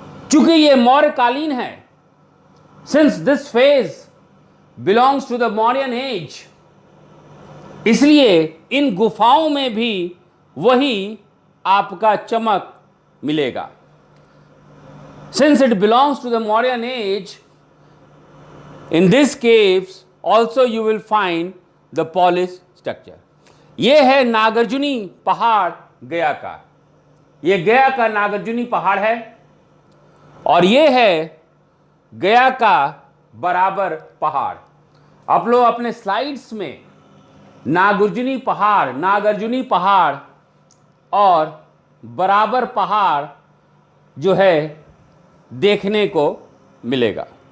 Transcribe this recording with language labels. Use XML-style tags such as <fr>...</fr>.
<hi>चूंकि ये मौर्यकालीन है,</hi> <en>since this phase belongs to the Mauryan age,</en> <hi>इसलिए इन गुफाओं में भी वही आपका चमक मिलेगा।</hi> <en>Since it belongs to the Mauryan age, in these caves also you will find the polished structure.</en> <hi>ये है नागार्जुनी पहाड़ गया का, ये गया का नागार्जुनी पहाड़ है और ये है गया का बराबर पहाड़। आप लोग अपने स्लाइड्स में नागार्जुनी पहाड़ और बराबर पहाड़ जो है देखने को मिलेगा।</hi>